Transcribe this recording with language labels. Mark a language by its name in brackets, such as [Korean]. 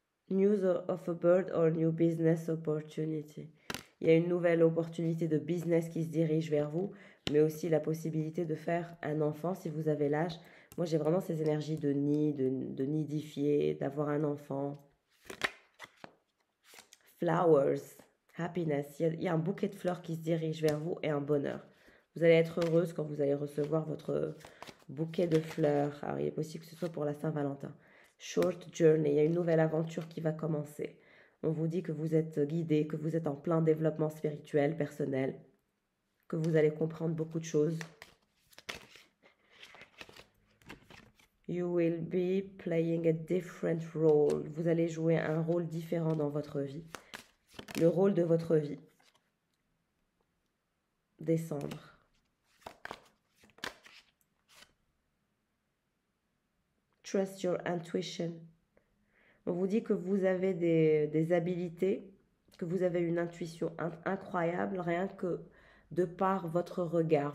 [English] News of a bird or new business opportunity. [French] Il y a une nouvelle opportunité de business qui se dirige vers vous, mais aussi la possibilité de faire un enfant si vous avez l'âge. Moi, j'ai vraiment ces énergies de nid, de nidifier, d'avoir un enfant. [English] Flowers. Happiness, [French] il y a un bouquet de fleurs qui se dirige vers vous et un bonheur. Vous allez être heureuse quand vous allez recevoir votre bouquet de fleurs. Alors, il est possible que ce soit pour la Saint-Valentin. [English] Short journey, [French] il y a une nouvelle aventure qui va commencer. On vous dit que vous êtes guidé, que vous êtes en plein développement spirituel, personnel, que vous allez comprendre beaucoup de choses. [English] You will be playing a different role. [French] Vous allez jouer un rôle différent dans votre vie. Le rôle de votre vie. Décembre. [English] Trust your intuition. [French] On vous dit que vous avez des habilités, que vous avez une intuition incroyable, rien que de par votre regard.